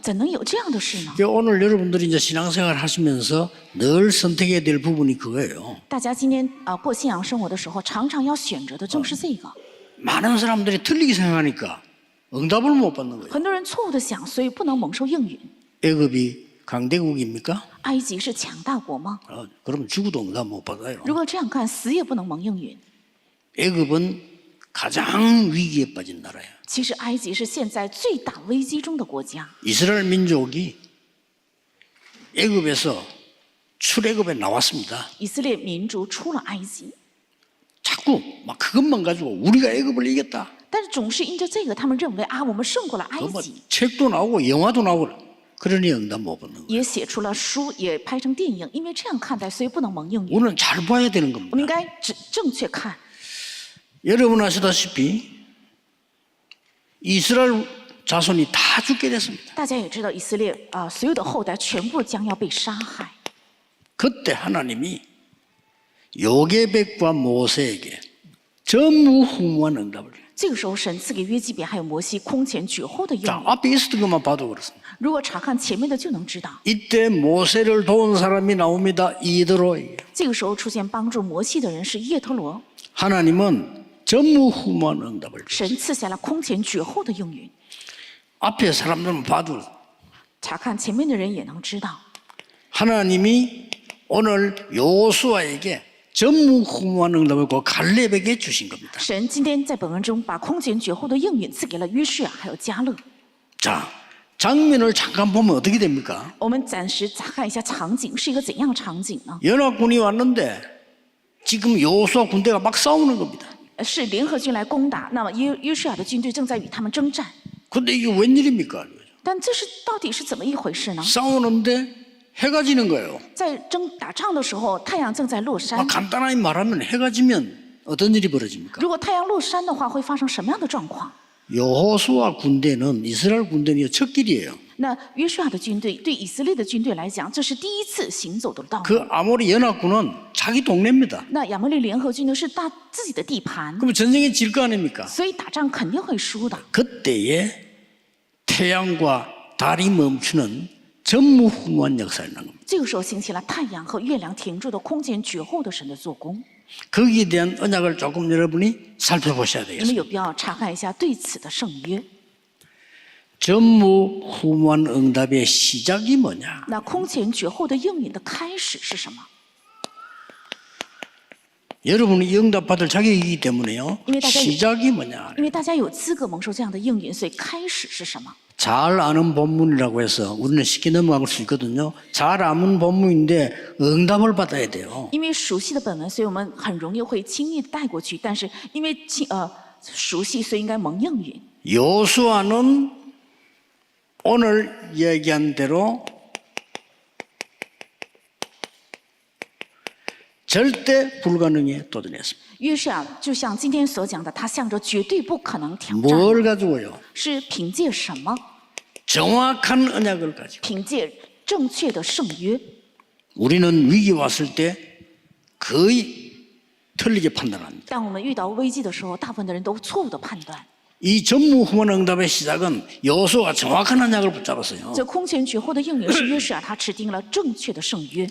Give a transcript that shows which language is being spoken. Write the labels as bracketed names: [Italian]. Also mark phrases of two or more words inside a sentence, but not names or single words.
[Chinese] 怎能有这样的事呢？ [Korean] 오늘 여러분들이 이제 신앙생활 하시면서 늘 선택해야 될 부분이 그거예요. [Chinese] 大家今天过信仰生活的时候，常常要选择的正是这个。 [Korean] 많은 사람들이 틀리게 생각하니까 응답을 못 받는 거예요. [Chinese] 很多人错误的想，所以不能蒙受应允。 [Korean] 애굽이 강대국입니까? [Chinese] 埃及是强大国吗？ [Korean] 그럼 죽어도 응답 못 받아요. [Chinese] 如果这样看，死也不能蒙应允。 [Korean] 애굽은 가장 위기에 빠진 나라예요. [Chinese] 其实埃及是现在最大危机中的国家。 [Korean] 이스라엘 민족이 애굽에서 출애굽에 나왔습니다. [Chinese] 以色列民族出了埃及， [Korean] 자꾸 막 그것만 가지고 우리가 애굽을 이겼다. [Chinese] 但是总是因着这个，他们认为我们胜过了埃 [Korean] 뭐 [Chinese] 及， [Korean] 책도 나오고 영화도 나오고 그러니 응답 못 받는 거예요. [Chinese] 也写出了书，也拍成电影。因为这样看待，所以不能蒙应允。 [Korean] 우리는 잘 봐야 되는 [Chinese] 我们 [Korean] 겁니다. [Chinese] 应该正确看。 [Korean] 여러분 아시다시피 이스라엘 자손이 다 죽게 됐습니다. [Chinese] 大家也知道，以色列所有的后代全部将要被杀害。 [Korean] 그때 하나님이 요게백과 모세에게 전무후무한 응답을. [Chinese] 这个时候，神赐给约基别还有摩西空前绝后的应 [Korean] 자 [Chinese] 允。 [Korean] 앞에 있었던 것만 봐도 그렇습니다. [Chinese] 如果查看前面的，就能知道， [Korean] 이때 모세를 도운 사람이 나옵니다. 이드로에게. [Chinese] 这个时候出现帮助摩西的人是叶特罗。 [Korean] 하나님은 전무후무한 응답을. [Chinese] 神赐下了空前绝后的应允。 [Korean] 앞에 사람들은 봐도 [Chinese] 查看前面的人也能知道， [Korean] 하나님이 오늘 요수아에게 전무후무한 응답을 그 갈렙에게 주신 겁니다. [Chinese] 神今天在本文中把空前绝后的应允赐给了约书亚还有迦勒。 [Korean] 자, 장면을 잠깐 보면 어떻게 됩니까? [Chinese] 我们暂时看一下场景是一个怎样的场景呢？ [Korean] 연합군이 왔는데 지금 요수아 군대가 막 싸우는 겁니다. [Chinese] 是联合军来攻打，那么约书亚的军队正在与他们征战。 [Korean] 근데 이게 웬일입니까? [Chinese] 但这是到底是怎么一回事呢？ [Korean] 싸우는데 해가 지는 거예요. [Chinese] 在打仗的时候，太阳正在落山 [Korean] 간단하게 말하면 해가 지면 어떤 일이 벌어집니까? [Chinese] 如果太阳落山的话，会发生什么样的状况？ [Korean] 여호수아 군대는 이스라엘 군대는 첫 길이에요. [Chinese] 那约书亚的军队对以色列的军队来讲，这是第一次行走的道路。 [Korean] 그 아모리 연합군은 자기 동네입니다. [Chinese] 那亚摩利联合军呢是自己的地盘， [Korean] 그럼 전쟁에 질 거 아닙니까? [Chinese] 所以打仗肯定会输的。 [Korean] 그때에 태양과 달이 멈추는 전무후무한 역사를 난 겁니다. [Chinese] 这个时候兴起了太阳和月亮停住的空前绝后的神的做工。 [Korean] 거기에 대한 언약을 조금 여러분이 살펴보셔야 [Chinese] 你们 [Korean] 되겠습니다. [Chinese] 有必要查看一下对此的圣约。 [Korean] 전무후무한 응답의 시작이 뭐냐? [Chinese] 那空前绝后的应允的开始是什么？ [Korean] 여러분이 응답 받을 자격이기 때문에요. 이미 다 시작이 뭐냐? [Chinese] 因为大家有资格蒙受这样的应允，所以开始是什么？ [Korean] 잘 아는 본문이라고 해서 우리는 쉽게 넘어갈 수 있거든요. 잘 아는 본문인데 응답을 받아야 돼요. [Chinese] 因为熟悉的本文，所以我们很容易会轻易的带过去。但是因为熟悉，所以应该蒙应允。 [Korean] 여호수아는 오늘 얘기한 대로 절대 불가능에 도전했습니다. [Chinese] 约书亚就像今天所讲的，他向着绝对不可能挑战， [Korean] 뭘 가지고요? [Chinese] 是凭借什么？ [Korean] 정확한 언약을 가지고. [Chinese] 凭借正确的圣约。 [Korean] 우리는 위기 왔을 때 거의 틀리게 판단합니다. [Chinese] 当我们遇到危机的时候，大部分的人都错误的判断。 [Korean] 이 전무후무한 응답의 시작은 여호수아가 정확한 언약을 붙잡았어요. [Chinese] 这空前绝后的应允是约书亚他持定了正确的圣约。